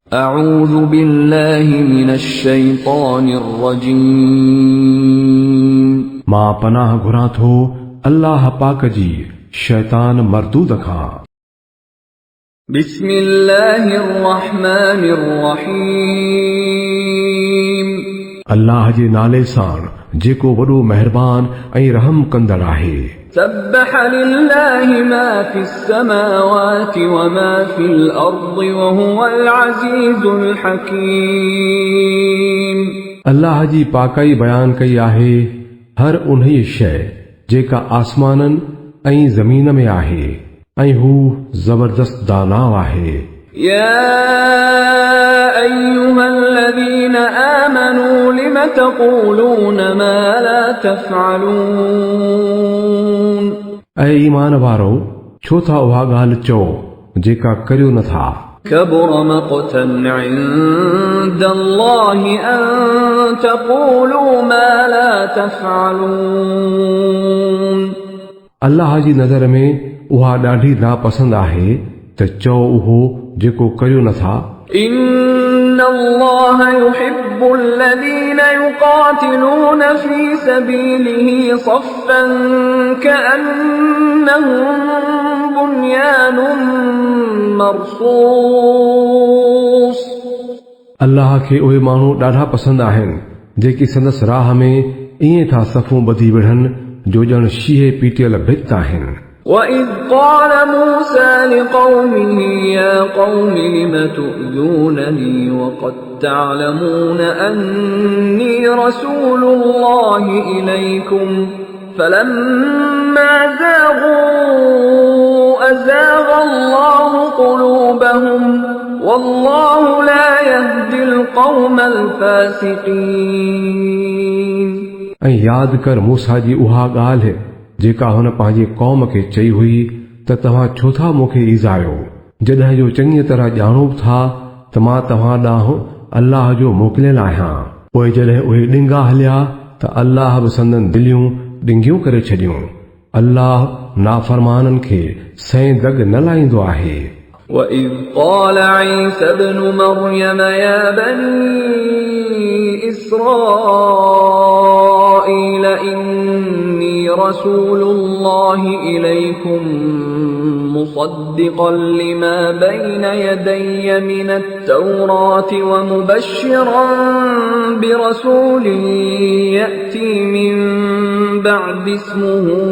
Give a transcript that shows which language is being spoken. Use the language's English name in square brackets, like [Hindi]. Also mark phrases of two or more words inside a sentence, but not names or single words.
[Arabic] أعوذ بالله من الشيطان الرجيم [Sindhi] मां पनाह घुरां थो अल्लाह पाक जी शैतान मरदूद खां। [Arabic] بسم الله الرحمن الرحيم [Sindhi] अल्लाह जे नाले सां जेको वॾो मेहरबान ऐं रहम कंदड़ आहे। [Arabic] سبح لله ما في السماوات وما في الأرض وهو العزيز الحكيم। [Sindhi] अल्लाह जी पाकाई बयान कई आहे हर उन्ही शइ जेका आसमाननि ऐं ज़मीन में आहे ऐं हू ज़बरदस्त दानाव आहे। [Arabic] يا أيها الذين آمنوا لم تقولون ما لا تفعلون। [Sindhi] ऐं ईमान वारो छो था उहा ॻाल्हि चओ जेका करियो नथा। [Arabic] كبر مقتا عند الله أن تقولوا ما لا تفعلون। [Sindhi] अल्लाह जी नज़र में उहा ॾाढी नापसंद आहे त चओ उहो जेको करियो नथा। [Arabic] إن الله يحب الذين يقاتلون في سبيله صفا كأنهم بنيان مرصوص। [Sindhi] अल्लाह खे उहे माण्हू ॾाढा पसंदि आहिनि जेकी संदसि राह में ईअं था सफ़ूं ॿधी विढ़नि जो ॼण शीहे पीटियल भित आहिनि। [Arabic] وإذ قال موسى لقومه يا قوم لم تؤذونني وقد تعلمون أني رسول الله إليكم فلما زاغوا أزاغ الله قلوبهم والله لا يهدي القوم الفاسقين। [Sindhi] ऐं यादि कर मूसा जी उहा ॻाल्हि जेका हुन पंहिंजे क़ौम खे चई हुई त तव्हां छो था मूंखे ईज़ायो जॾहिं जो चङी तरह ॼाणो था त मां तव्हां ॾांहुं अल्लाह जो मोकिलियल आहियां। पोइ जॾहिं उहे ॾिंगा हलिया त अल्लाह बि संदन दिलियूं ॾिंगियूं करे छॾियूं। अल्लाह नाफ़रमाननि खे सही दग न लाहींदो आहे। [Arabic] وإذ قال عيسى ابن مريم يا بني إسرائيل إني رسول الله إليكم مصدقا لما بين يدي من التوراة ومبشرا برسول يأتي من بعد اسمه